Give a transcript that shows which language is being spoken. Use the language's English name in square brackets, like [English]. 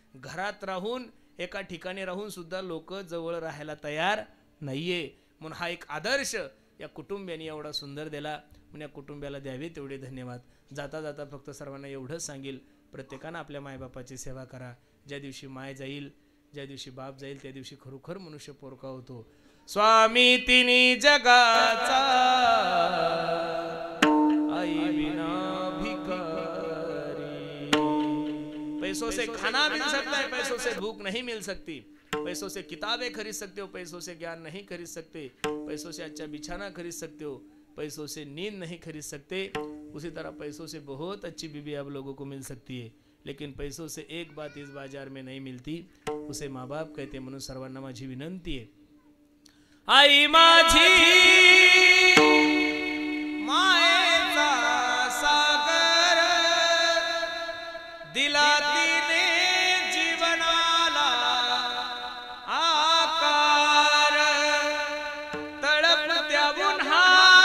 [Marathi] घरात राहून एका ठिकाणी राहून सुद्धा लोक जवळ राहायला तयार नाहीये, म्हणून हा एक आदर्श या कुटुंबियांनी एवढा सुंदर दिला, म्हणून या कुटुंबियाला द्यावे तेवढे धन्यवाद। जाता जाता फक्त सर्वांना एवढंच सांगेल, प्रत्येकानं आपल्या मायबापाची सेवा करा। ज्या दिवशी माय जाईल, ज्या दिवशी बाप जाईल, त्या दिवशी खरोखर मनुष्य पोरका होतो। स्वामी तिन्ही जगाचा आई बिना भिखारी, [Hindi] पैसों से खाना मिल सकता है, पैसों से भूख नहीं मिल सकती, पैसों से किताबें खरीद सकते हो, पैसों से ज्ञान नहीं खरीद सकते, पैसों से अच्छा बिछाना खरीद सकते हो, पैसों से नींद नहीं खरीद सकते। उसी तरह पैसों से बहुत अच्छी बीवी आप लोगों को मिल सकती है, लेकिन पैसों से एक बात इस बाजार में नहीं मिलती, उसे माँ बाप कहते। [Marathi] म्हणून सर्वांना माझी विनंती आहे, आई माझी मायेचा सागर, दिला तिने जीवनाला आकार, तळपत्या उन्हात